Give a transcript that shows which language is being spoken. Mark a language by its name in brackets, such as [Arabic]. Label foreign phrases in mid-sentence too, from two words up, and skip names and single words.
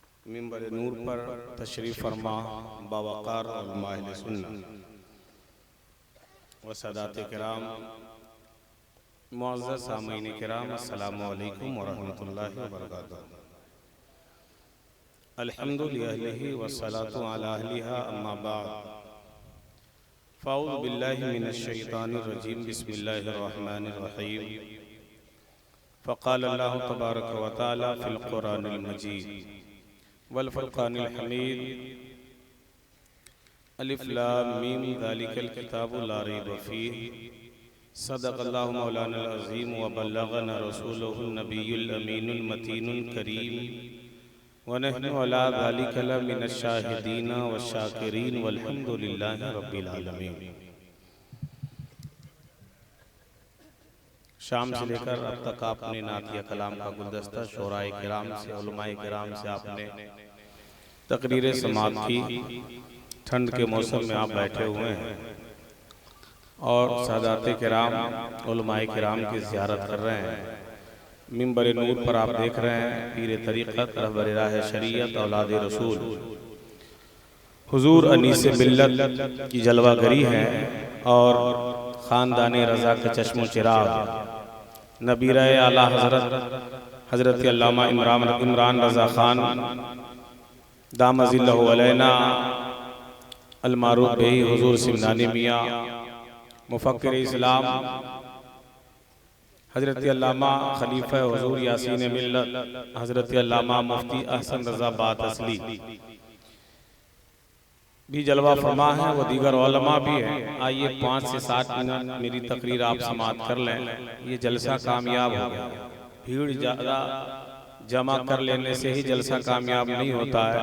[Hindi] मिंबर नूर पर तशरीफ़ फरमा बावक़ार उलमा अहले सुन्नत व सादात किराम मुअज़्ज़ज़ सामीन किराम [Arabic] السلام عليكم ورحمة الله وبركاته. الحمد لله والصلاة على أهلها أما بعد فأعوذ بالله من الشيطان الرجيم بسم الله الرحمن الرحيم. فقال الله تبارك وتعالى في القرآن المجيد والفرقان الحميد الم ذلك الكتاب لا ريب فيه صدق الله مولانا العظيم وبلغنا رسوله النبي الأمين المتين الكريم ونحن على ذلك لمن الشاهدين والشاكرين والحمد لله رب العالمين. [Hindi] शाम से लेकर अब तक आपने नातिया कलाम का गुलदस्ता शोराए किराम से उलमाए किराम से आपने तकरीरें समाअत की। ठंड के मौसम में आप बैठे हुए हैं और सादाते किराम उलमाए किराम की ज़ियारत कर रहे हैं। मिंबर नूर पर आप देख रहे हैं पीर तरीक़त रहबर राह शरीयत औलाद रसूल हुजूर अनीस मिल्लत की जलवागरी है और ख़ानदानी रज़ा के चश्मो चिराग नबीरा आला हज़रत अल्लामा इमरान रज़ा ख़ान [Arabic] دام ظله علينا المعروف به [Hindi] हुजूर सिमनानी मियाँ मुफ़क्किर इस्लाम हज़रत अल्लामा खलीफ़ा हुजूर यासीन मिल्लत हज़रत अल्लामा मुफ्ती अहसन रज़ा बात असली भी जलवा फरमा है, वो दीगर उलमा भी हैं। आइए 5 से 7 मिनट मेरी तकरीर आप समाअत कर लें। ये जलसा कामयाब हो गया। भीड़ ज़्यादा जमा कर लेने से ही जलसा कामयाब नहीं होता है।